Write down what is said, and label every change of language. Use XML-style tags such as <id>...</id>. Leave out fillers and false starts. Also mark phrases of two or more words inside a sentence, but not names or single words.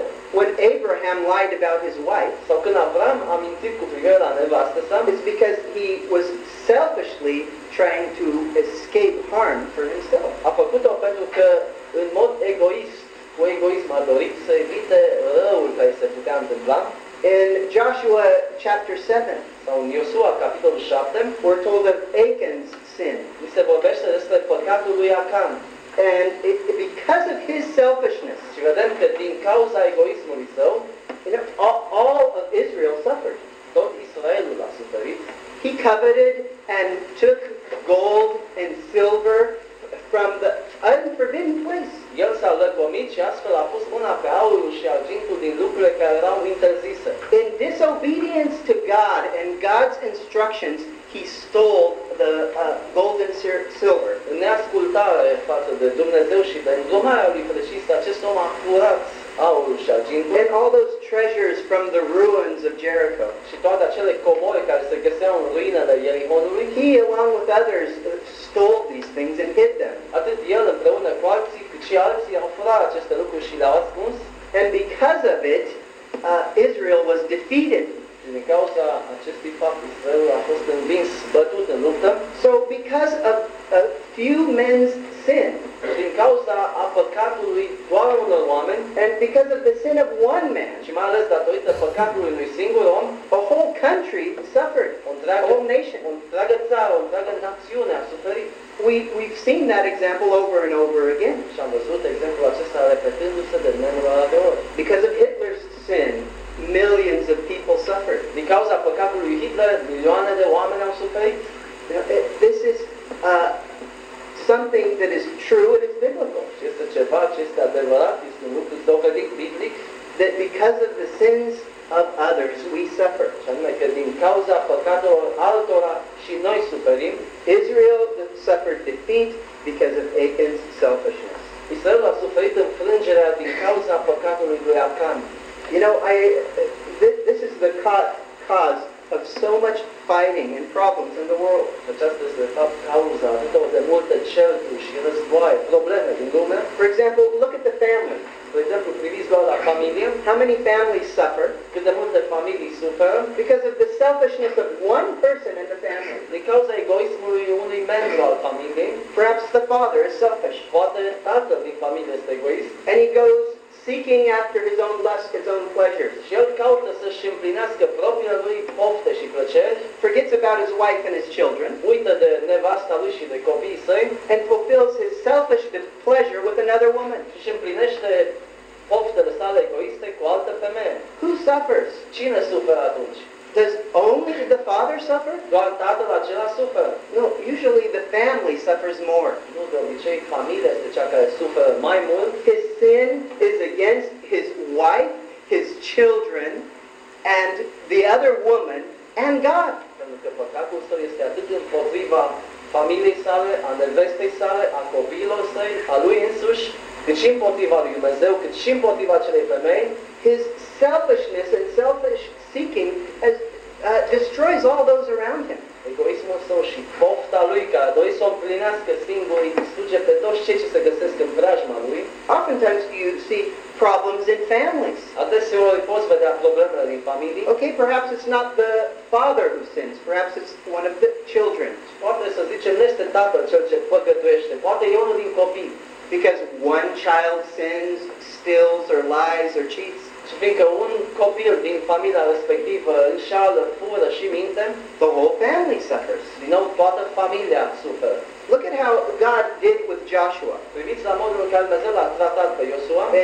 <en>When Abraham lied about his wife,</en> <ro>sau când Avram a mințit cu privire la nevastă sa,</ro> <en>it's because he was selfishly trying to escape harm for himself.</en> <ro>A făcut-o pentru că în mod egoist, cu egoism a dorit să evite răul care se putea întâmpla.</ro> <en>In Joshua chapter 7,</en> <ro>sau în Iosua capitolul 7,</ro> <en>we're told of Achan's sin.</en> <ro>Ni se vorbește despre păcatul lui Acan.</ro> <en>And because of his selfishness,</en> <ro>și vedem că din cauza egoismului său,</ro> <en>all of Israel suffered.</en> <ro>Tot Israelul a suferit.</ro> <en>He coveted and took gold and silver from the unforbidden place.</en> <ro>El s-a lăcomit și astfel a pus mâna pe aurul și argintul din lucrurile care erau interzise.</ro> <en>In disobedience to God and God's instructions, he stole the gold and silver.</en> <ro>În neascultare față de Dumnezeu și de îndrumarea lui precisă, acest om a furat aurul și argintul.</ro> <en>And all those treasures from the ruins of Jericho.</en> <ro>Și toate acele comori care se găseau în ruinele Ierihonului.</ro> <en>He, along with others, stole these things and hid them.</en> <ro>Atât el împreună cu alții, cât și alții au furat aceste lucruri și le-au ascuns.</ro> <en>And because of it, Israel was defeated.</en> <ro>Și din cauza acestui fapt, Israelul a fost învins, bătut în luptă.</ro> <en>So because of a few men's sin,</en> <ro>din cauza a păcatului doar unor oameni,</ro> <en>and because of the sin of one man,</en> <ro>și mai ales datorită păcatului unui singur om,</ro> <en>a whole country suffered, a whole nation.</en> <ro>O întreagă țară, o întreagă națiune a suferit.</ro> <en>we've seen that example over and over again.</en> <ro>Și am văzut exemplul acesta repetându-se de nenumărate ori.</ro> <en>Because of Hitler's sin, millions of people suffered.</en> <ro>Din cauza păcatului lui Hitler, milioane de oameni au suferit.</ro> <en>This is something that is true and it's biblical.</en> <ro>Și este ceva ce este adevărat, este un lucru dovedit biblic.</ro> <en>That because of the sins of others, we suffer.</en> <ro>Și anume că din cauza păcatelor altora și noi suferim.</ro> <en>Israel suffered defeat because of Achan's selfishness.</en> <ro>Israel a suferit înfrângerea din cauza păcatului lui Acan.</ro> <en>You know, this is the cause of so much fighting and problems in the world.</en> <ro>Aceasta este de fapt cauza atât de multe certuri și războaie, probleme din lume.</ro> <en>For example, look at the family.</en> <ro>De exemplu, priviți doar la familie.</ro> <en>How many families suffer?</en> <ro>Cât de multe familii suferă</ro> <en>Because of the selfishness of one person in the family.</en> <ro>din cauza egoismului unui membru al familiei.</ro> <en>Perhaps the father is selfish.</en> <ro>Poate tatăl din familie este egoist.</ro> <en>And he goes seeking after his own lust, his own pleasures.</en> <ro>Și el caută să-și împlinească propria lui pofte și plăceri.</ro> <en>Forgets about his wife and his children.</en> <ro>Uită de nevasta lui și de copiii săi.</ro> <en>And fulfills his selfish pleasure with another woman.</en> <ro>Și își împlinește poftele sale egoiste cu altă femeie.</ro> <en>Who suffers?</en> <ro>Cine suferă atunci?</ro> <en>Does only the father suffer?</en> <ro>Doar tatăl acela suferă.</ro> <en>No, usually the family suffers more.</en> <ro>Nu, de obicei, familia este cea care suferă mai mult.</ro> <en>His sin is against his wife, his children, and the other woman, and God.</en> <ro>Pentru că păcatul său este atât împotriva familiei sale, a nevestei sale, a copiilor săi, a lui însuși, cât și împotriva lui Dumnezeu, cât și împotriva acelei femei.</ro> <en>His selfishness and selfish seeking destroys all those around him.</en> <ro>Egoismul său și pofta lui, care a dorit să o împlinească singur, îi distruge pe toți cei ce se găsesc în preajma lui.</ro> <en>Oftentimes you see problems in families.</en> <ro>Adeseori poți vedea problemele din familie.</ro> <en>Okay, perhaps it's not the father who sins. Perhaps it's one of the children.</en> <ro>Poate să zicem, nu este tatăl cel ce păcătuiește, poate e unul din copii.</ro> <en>Because one child sins, steals, or lies, or cheats.</en> <ro>Și fiindcă un copil din familia respectivă înșală, fură și minte,</ro> <en>the whole family suffers.</en> <ro>Din nou, toată familia suferă.</ro> <en>Look at how God did with Joshua.</en> <ro>Priviți la modul în care Dumnezeu l-a tratat pe Iosua.</ro>